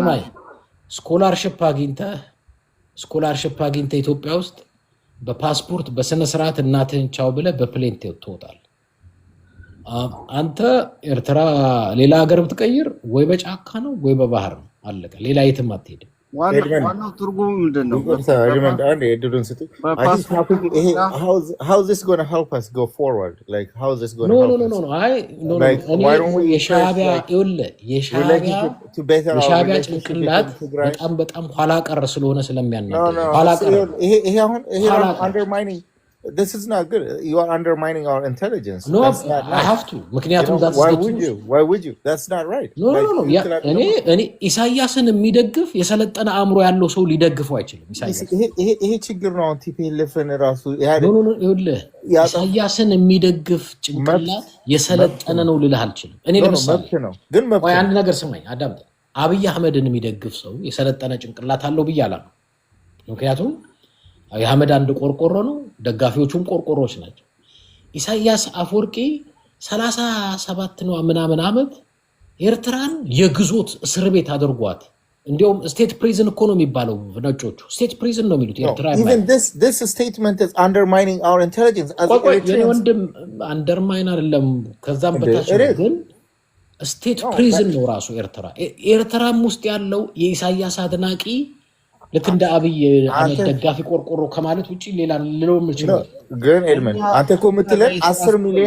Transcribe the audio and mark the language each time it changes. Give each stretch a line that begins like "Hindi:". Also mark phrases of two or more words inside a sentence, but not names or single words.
Amharic: ስማኝ ስኮላርሽፕ አግኝተህ ኢትዮጵያ ውስጥ በፓስፖርት በስነ ስርዓት እናትህን ቻው ብለህ በፕሌን ትወጣለህ። አንተ ኤርትራ ሌላ ሀገር ብትቀይር ወይ በጫካ ነው ወይ በባህር ነው፣ አለቀ። ሌላ የትም አትሄድም። ዋናው ትርጉሙ ምንድን ነው? እድሉን ስጡ። በፓስፖርት ብቻ
English: How is this going to help us go forward? Like, how is this going
Amharic: ኖ
English: to
Amharic: ኖ
English: help
Amharic: ኖ
English: us?
Amharic: ኖ አይ ኖ ኖ
English: Like,
Amharic: እኔ
English: why don't we first,
Amharic: የሻዕቢያ
English: like,
Amharic: ይኸውልህ
English: relationship to better our
Amharic: የሻዕቢያ
English: relationship
Amharic: ጭንቅላት
English: with Tigray?
Amharic: በጣም ኋላ ቀር ስለሆነ
English: No,
Amharic: ስለሚያናደኝ
English: no.
Amharic: ኋላ ቀር
English: Here
Amharic: ኋላ
English: I'm
Amharic: ቀር
English: undermining. This is not good. You are undermining our intelligence.
Amharic: ኖ
English: That's not
Amharic: አይ
English: nice. have to ምክንያቱም that's Why the would truth you? Why would you? That's not right.
Amharic: ኖ ኖ
English: Like,
Amharic: ኖ
English: you cannot.
Amharic: እኔ ኢሳያስን የሚደግፍ የሰለጠነ አእምሮ ያለው ሰው ሊደግፈው አይችልም። ኢሳያስ ይሄ ችግር ነው። አሁን ቲፒኤልኤፍን ራሱ ኖ ኢህአዴግ ኖ ኖ ይኸውልህ ያጠፋ ኢሳያስን የሚደግፍ ጭንቅላት የሰለጠነ ነው ልልህ አልችልም። እኔ ለምሳሌ መብት ነው፣ ግን መብት ቆይ ነው። አንድ ነገር ስማኝ አዳምጥ። አብይ አህመድን የሚደግፍ ሰው የሰለጠነ ጭንቅላት አለው ብዬ አላምንም። ምክንያቱም አብይ አህመድ አንድ ቆርቆሮ ነው፣ ደጋፊዎቹም ቆርቆሮች ናቸው። ኢሳያስ አፈወርቂ 37 ነው ምናምን ዓመት ኤርትራን የግዞት እስር ቤት አድርጓት። እንዲያውም
English: state prison
Amharic: እኮ ነው የሚባለው፣ ነጮቹ
English: state prison
Amharic: ነው የሚሉት ኤርትራ።
English: Even this statement is undermining our intelligence as
Amharic: ቆይ የኔ
English: Eritreans.
Amharic: ወንድም አንደርማይን አይደለም፣ ከዛም በታች
English: it
Amharic: ነው።
English: is.
Amharic: ግን
English: state prison
Amharic: ነው ራሱ ኤርትራ። ኤርትራም ውስጥ ያለው የኢሳያስ አድናቂ ልክ እንደ አብይ አህመድ ደጋፊ ቆርቆሮ ከማለት ውጭ ሌላ ልለው የምችለው ግን ኤድመን አንተ እኮ የምትለን 10 ሚሊዮን